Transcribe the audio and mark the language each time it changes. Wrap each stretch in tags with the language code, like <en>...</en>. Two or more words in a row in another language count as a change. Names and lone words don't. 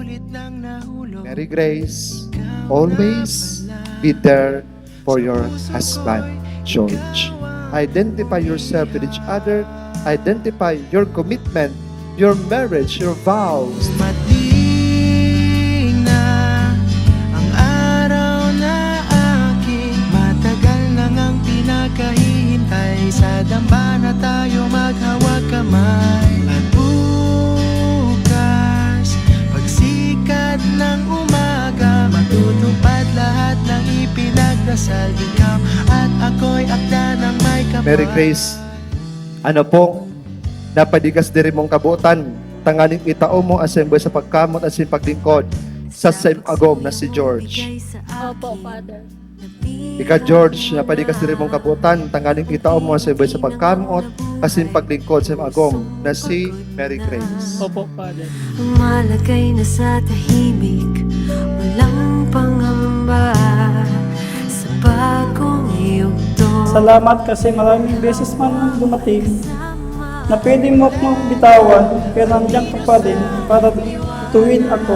<en>Mary Grace, always be there for your husband, George. Identify yourself with each other. Identify your commitment, your marriage, your vows.</en> <tl>Mating na ang araw na aking matagal nang ang pinakahihintay. Sa dambana tayo maghawag kamay. At bukas, pagsikat ng umaga, matutupad lahat ng ipinagdasal. Ikaw at ako'y akda ng may kapal. Mary Grace,</tl> <bik>ano pong napadigas diri mong kabutan, tanganing itao mo asemble sa pagkamot at sa paglingkod sa same agom na si George.</bik> <tl>Opo, Father.</tl> <bik>Ika George, napadigas diri mong kabutan, tanganing itao mo asemble sa pagkamot at sa paglingkod sa agom na si Mary Grace.</bik> <tl>Opo, Father. Malagay na sa tahimik, walang pangamba sa bagong yugto. Salamat kasi maraming beses man dumating na pwede mo akong bitawan, pero nandiyan ka pa din para tuwin ako.</tl>